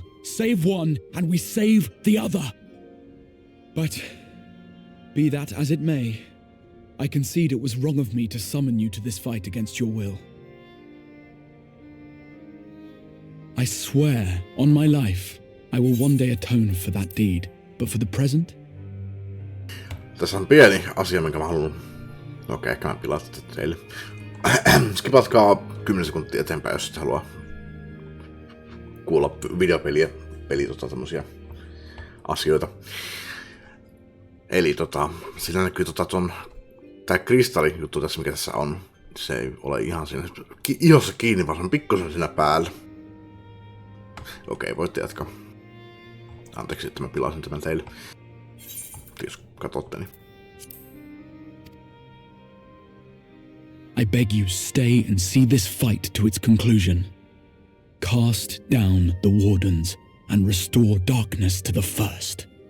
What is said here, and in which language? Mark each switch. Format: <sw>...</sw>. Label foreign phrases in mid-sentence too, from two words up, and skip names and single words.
<en>Save one, and we save the other. But, be that as it may, I concede it was wrong of me to summon you to this fight against your will. I swear, on my life, I will one day atone for that deed, but for the present?</en> <fi>Tässä on pieni asia, minkä mä haluan... Okei, ehkä mä pilasin tätä teille. Skipatkaa 10 sekuntia eteenpäin, jos et halua kuulla videopeliä, tämmösiä asioita. Eli sillä näkyy tää kristallijuttu tässä, mikä tässä on. Se ei ole ihan siinä ihossa kiinni, vaan se on pikkusen siinä päällä. Okei, voitte jatkaa. Anteeksi, että mä pilasin tämän teille. Jos katsotte, niin.</fi> <en>I beg you, stay and see this fight to its conclusion. Cast down the wardens and restore darkness to the first.</en>